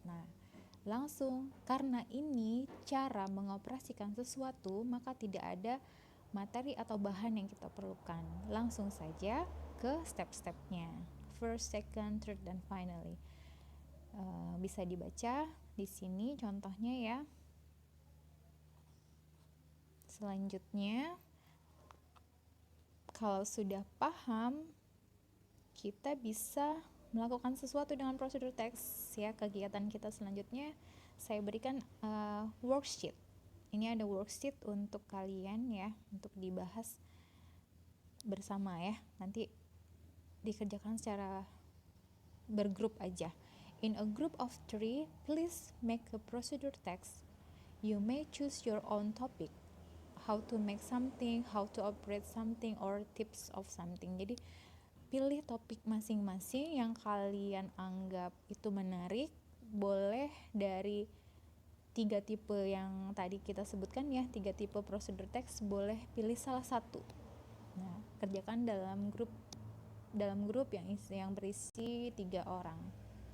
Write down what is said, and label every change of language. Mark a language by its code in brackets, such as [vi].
[id] Nah, langsung, karena ini cara mengoperasikan sesuatu, maka tidak ada materi atau bahan yang kita perlukan. Langsung saja ke step-stepnya. First, second, third, dan finally. Bisa dibaca di sini contohnya, ya. Selanjutnya, kalau sudah paham, kita bisa melakukan sesuatu dengan prosedur teks, ya. Kegiatan kita selanjutnya saya berikan worksheet. Ini ada worksheet untuk kalian, ya, untuk dibahas bersama, ya. Nanti dikerjakan secara bergrup aja. [en] In a group of 3, please make a procedure text. You may choose your own topic, how to make something, how to operate something, or tips of something. [id] Jadi pilih topik masing-masing yang kalian anggap itu menarik. Boleh dari 3 tipe yang tadi kita sebutkan, ya, 3 tipe prosedur teks, boleh pilih salah satu. Nah, kerjakan dalam grup yang berisi 3 orang.